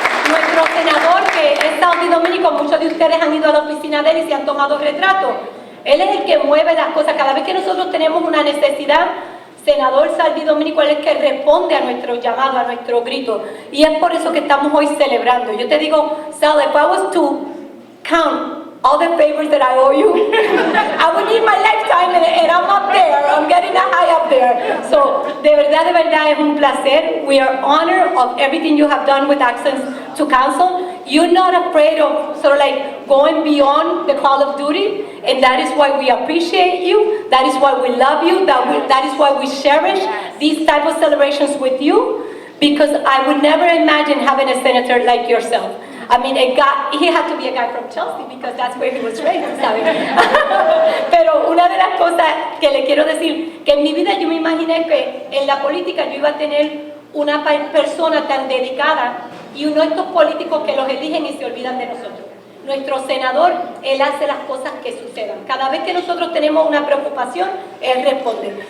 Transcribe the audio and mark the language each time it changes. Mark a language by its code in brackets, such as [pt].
[es] Nuestro senador, que es Sal Di Domenico, muchos de ustedes han ido a la oficina de él y se han tomado retratos. Él es el que mueve las cosas. Cada vez que nosotros tenemos una necesidad, senador Sal Di Domenico es el que responde a nuestro llamado, a nuestro grito. Y es por eso que estamos hoy celebrando. Yo te digo, [en] Sal, if I was to count all the favors that I owe you, I would need my lifetime, and I'm up there. I'm getting that high up there. [es] So, de verdad es un placer. [en] We are honored of everything you have done with Access to Counsel. You're not afraid of sort of like going beyond the call of duty, and that is why we appreciate you. That is why we love you. That is why we cherish these type of celebrations with you, because I would never imagine having a senator like yourself. I mean, he had to be a guy from Chelsea because that's where he was raised, [es] ¿sabes? Pero una de las cosas que le quiero decir, que en mi vida yo me imaginé que en la política yo iba a tener una persona tan dedicada y uno de estos políticos que los eligen y se olvidan de nosotros. Nuestro senador, él hace las cosas que sucedan. Cada vez que nosotros tenemos una preocupación, él responde.